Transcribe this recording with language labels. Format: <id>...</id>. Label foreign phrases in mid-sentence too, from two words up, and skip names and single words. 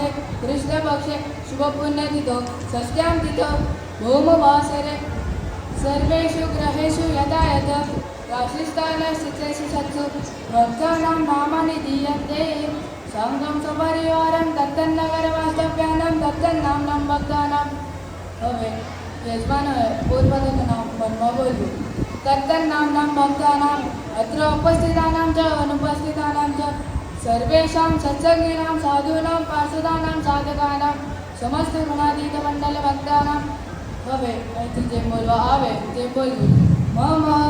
<sa>कृष्णपक्षे शुभपुण्यतिथौ षष्ट्यां तिथौ भौमवासरे सर्वेषु ग्रहेषु यथा यथा राशिस्थानस्थितेषु सत्सु भक्तानां नामानि दीयन्ते संगं सपरिवारं तत्तन्नगरवास्तव्यानां तत्तन्नाम्नां भक्तानां</sa> <gu>હવે યજમાનોએ પોતપોતાનું નામ મનમાં બોલ્યું</gu> <sa>तत्तन्नाम्नां भक्तानां अत्र उपस्थितानां च अनुपस्थितानां च सर्वेषां सत्संगीनां साधूनां पार्षदानां साधकानां समस्त गुणातीत मंडल भक्तानां</sa> <gu>હવે અહીંથી જે બોલવા આવે તે બોલ્યું</gu> <sa>મમ</sa>